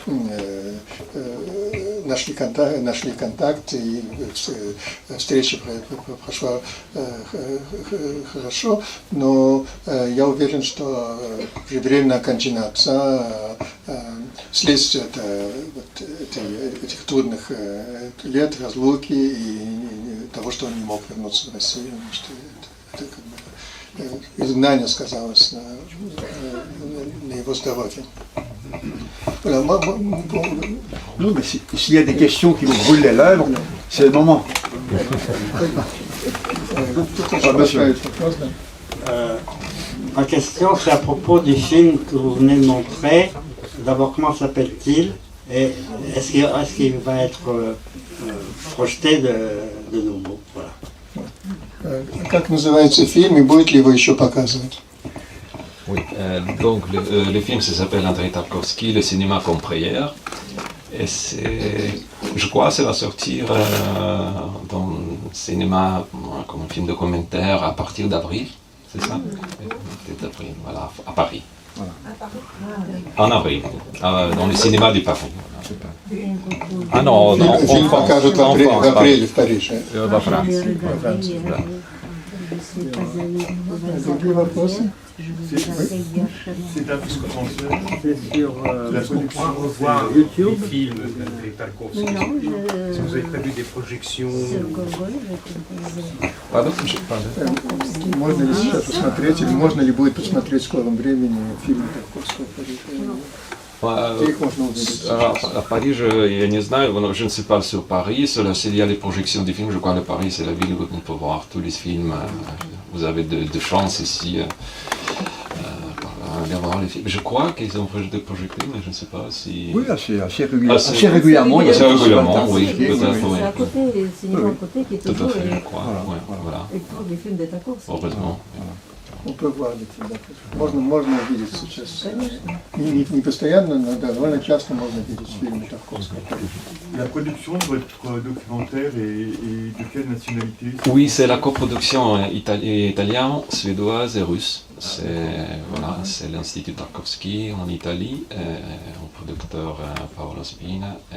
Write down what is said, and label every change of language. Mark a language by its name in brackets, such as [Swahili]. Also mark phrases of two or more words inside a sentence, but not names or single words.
[Russian] контакт, и встреча прошла хорошо, но я уверен, что преждевременная кончина отца следствие этих трудных лет, разлуки и того, что он не мог вернуться в Россию, что это как бы изгнание сказалось на его здоровье. [French] Voilà, Non, mais s'il y a des questions qui vous brûlent les lèvres, c'est le moment. Ma question, c'est à propos du film que vous venez de montrer. D'abord, comment s'appelle-t-il? Et est-ce qu'il va être projeté de nouveau? Voilà. [Russian] Как называется фильм и будет ли его еще показывать? [French] Oui, donc le film s'appelle Andrei Tarkovsky, le cinéma comme prière. Et je crois que ça va sortir dans le cinéma comme un film documentaire à partir d'avril, c'est ça? D'avril, voilà, à Paris. Voilà. En avril, dans le cinéma du Paris. Ah non, non, [Russian] Фильм покажут в апреле в Париже. Во Франции. Другие вопросы? [French] C'est un peu commencé. C'est sur La production, revoir YouTube. des films d'Andrei Tarkovsky. Si vous avez prévu des projections. [Russian] Можно ли сейчас посмотреть, или можно ли будет посмотреть в скором времени фильмы Тарковского в Париже? Где их можно увидеть? [French] À Paris, je ne sais pas, je ne sais pas sur Paris. S'il y a les projections des films, je crois que Paris, c'est la ville où on peut voir tous les films. Vous avez de chance ici aller voir les films. Je crois qu'ils ont projeté, mais je ne sais pas si... Oui, assez régulièrement. Il y a assez régulièrement, oui, peut-être. C'est à côté, le cinéma à côté qui est Tout à toujours fait, je crois. Voilà. et toujours des films de Tarkovsky. Heureusement. On peut voir des films Тарковского. [Russian] Можно увидеть сейчас. Не постоянно, но довольно часто можно видеть фильмы Тарковского. [French] La production de votre documentaire est de quelle nationalité? Oui, c'est la coproduction italienne, suédoise et russe. C'est l'Institut Tarkovsky en Italie, en producteur Paolo Spina.